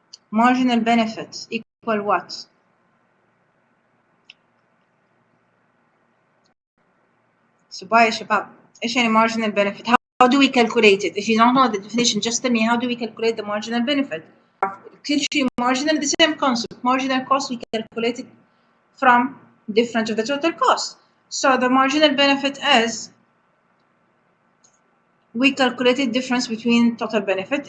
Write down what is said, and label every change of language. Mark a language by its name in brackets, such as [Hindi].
[English] marginal benefit equal what? [Arabic] صبايا يا شباب ايش يعني marginal benefit? [English] How do we calculate it? If you don't know the definition, just tell me how do we calculate the marginal benefit? [Arabic] كل شيء [English] marginal, the same concept. Marginal cost we calculate it from difference of the total cost. So the marginal benefit is we calculated difference between total benefit.